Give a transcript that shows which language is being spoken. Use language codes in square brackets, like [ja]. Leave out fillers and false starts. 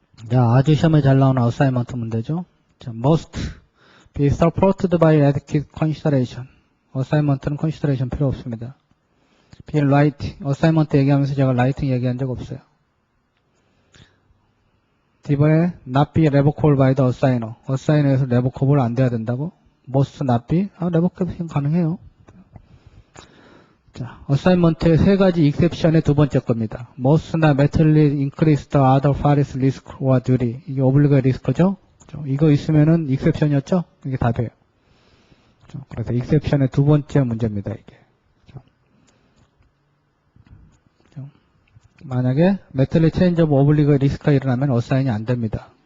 [ko] 자, 아주 시험에 잘 나오는 어사이먼트 문제죠. [en] 자, must be supported by adequate consideration. [ko] 어사이먼트는 consideration 필요 없습니다. [en] be right. [ko] 어사이먼트 얘기하면서 제가 writing 얘기한 적 없어요. D번에 [en] not be revocable by the assigner. [ko] assigner에서 revocable 안 돼야 된다고? [en] must not be? [ko] revocable 가능해요. 자, 어사이먼트의 세 가지 exception의 두 번째 겁니다. [en] must not materially increase the other party's risk or duty. [ko] 이게 obligatory risk죠? 이거 있으면은 exception이었죠? 이게 답이에요. 그래서 exception의 두 번째 문제입니다, 이게. 만약에 [en] materially change of obligatory risk [ko] 가 일어나면 어사인이 안 됩니다.